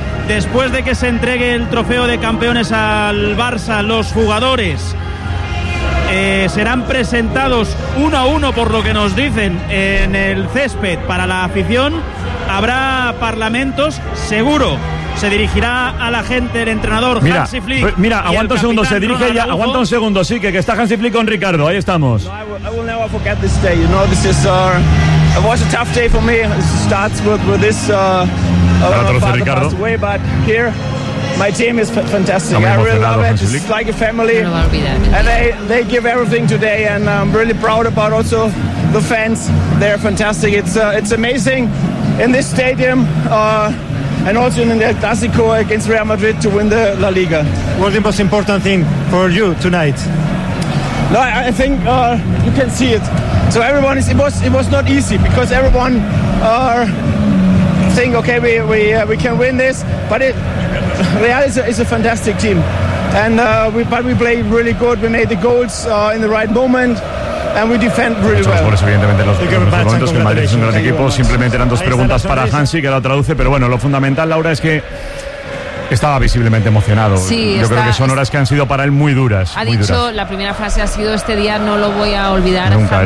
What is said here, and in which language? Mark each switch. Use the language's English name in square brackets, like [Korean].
[Spanish] Después de que se entregue el trofeo de campeones al Barça, los jugadores serán presentados uno a uno, por lo que nos dicen, en el césped para la afición. Habrá parlamentos, seguro. Se dirigirá a la gente el entrenador Hansi Flick. Mira, aguanta un segundo, se dirige ya. Aguanta un segundo, sí, que está Hansi Flick con Ricardo. Ahí estamos. [English] I will never forget this day. You know, this is it was a tough day for me. It starts with this Ricardo. Way, but here my team is fantastic. I really love it. It's like a family. And they give everything today and I'm really proud about also the fans. They're fantastic. It's amazing in this stadium and also in the Clásico against Real Madrid to win the La Liga. What's the most important thing for you tonight? No, I think you can see it. So everyone is. It was not easy because everyone think, okay, we can win this. But Real is a fantastic team, and we played really good. We made the goals in the right moment. And we defend really well. [Spanish] Goles, evidentemente, los momentos que el Madrid es un gran equipo. Simplemente eran dos preguntas para Hansi, que la traduce. Pero bueno, lo fundamental, Laura, es que estaba visiblemente emocionado. Sí, creo que son horas que han sido para él muy duras. Ha muy dicho, duras. La primera frase ha sido, este día no lo voy a olvidar nunca,